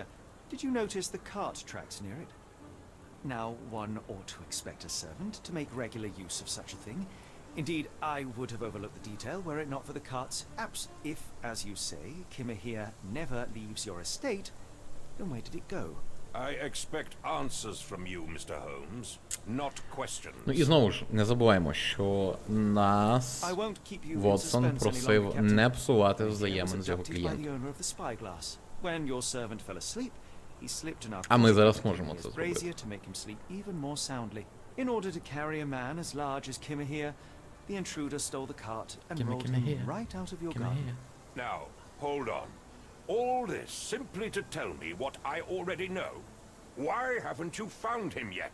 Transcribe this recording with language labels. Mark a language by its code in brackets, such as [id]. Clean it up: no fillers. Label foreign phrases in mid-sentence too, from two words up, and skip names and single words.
[en] Did you notice the cart tracks near it? Now, one ought to expect a servant to make regular use of such a thing. Indeed, I would have overlooked the detail were it not for the cart's absence. If, as you say, Kimihir never leaves your estate, then where did it go? I expect answers from you, Mr. Holmes, not questions. [uk] Ну і знову ж, не забуваємо, що нас Вотсон просив не псувати взаємин з його клієнтом. А ми зараз можемо це зробити. [en] In order to carry a man as large as Kimihir, the intruder stole the cart and rolled him right out of your garden. Now, hold on. All this simply to tell me what I already know? Why haven't you found him yet?